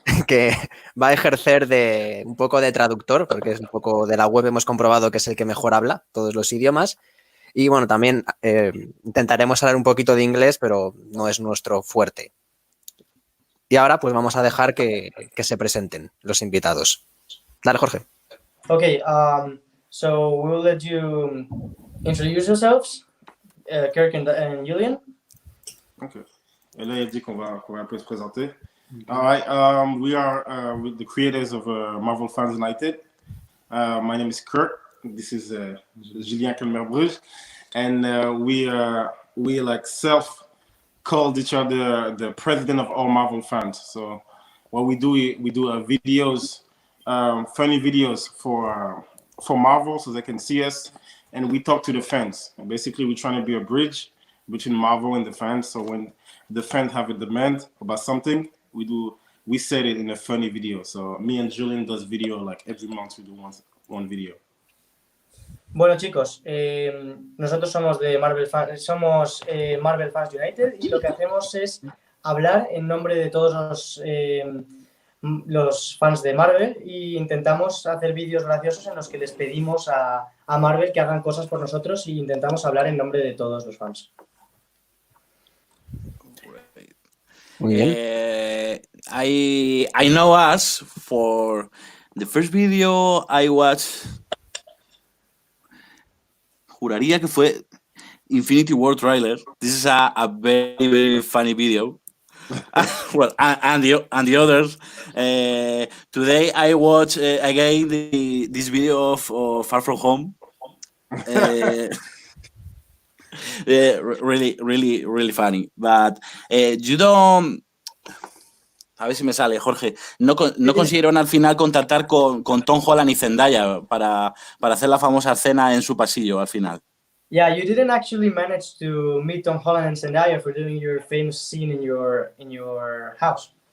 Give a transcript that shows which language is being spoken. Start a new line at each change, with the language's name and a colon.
Spanish: Que va a ejercer un poco de traductor, porque es un poco de la web, hemos comprobado que es el que mejor habla todos los idiomas. Y bueno, también intentaremos hablar un poquito de inglés, pero no es nuestro fuerte. Y ahora pues vamos a dejar que se presenten los invitados. Dale, Jorge.
English: Okay, so we'll let you introduce yourselves, Kirk and Julian. Okay.
French: Et là, il dit qu'on va un peu se présenter.
English: All right, we are with the creators of Marvel Fans United. My name is Kurt. This is Julien Kelmer-Bruges, and we like self-called each other the president of all Marvel fans. So what we do videos, funny videos for Marvel, so they can see us, and we talk to the fans. And basically, we're trying to be a bridge between Marvel and the fans. So when the fans have a demand about something, we said it in a funny video. So me and Julian does video like every month. We do one video.
Spanish: Bueno, chicos, nosotros somos de Marvel Fans United y lo que hacemos es hablar en nombre de todos los fans de Marvel e intentamos hacer vídeos graciosos en los que les pedimos a Marvel que hagan cosas por nosotros e intentamos hablar en nombre de todos los fans. Muy bien.
English: I know us for the first video I watched.
Spanish: Juraría que fue Infinity War trailer.
English: This is a very, very funny video. Well, and the others. Today I watched again this video of Far From Home. Really funny. But you don't.
Spanish: A ver si me sale,
English: Jorge.
Spanish: No consiguieron al final contactar con Tom Holland y Zendaya para hacer la famosa escena en su pasillo al final.
English: Yeah, you didn't actually manage to meet Tom Holland and Zendaya for doing your famous scene in your house.